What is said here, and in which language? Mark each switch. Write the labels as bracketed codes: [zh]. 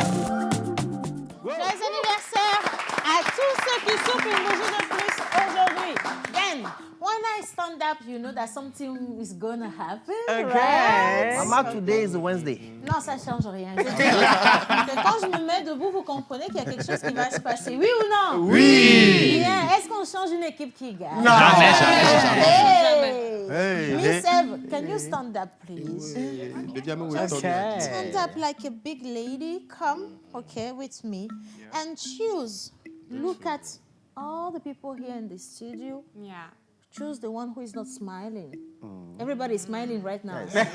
[fr] Joyeux anniversaire à tous ceux qui souffrent une bougie de plus aujourd'hui. [en] Then, when I stand up, you know that something is gonna happen, right? Mama, today is Wednesday. [fr] Non, ça change rien. Je dis que quand je me mets debout, vous comprenez qu'il y a quelque chose qui va se passer. Oui ou non? Oui. Bien. Est-ce qu'on change une équipe qui gagne? Non. Hey. Hey, [en] Miss Eve, can you stand up, please? Okay. Stand up like a big lady. Come, okay, with me. And choose. Look at all the people here in the studio. Yeah. Choose the one who is not smiling. Everybody is smiling right now.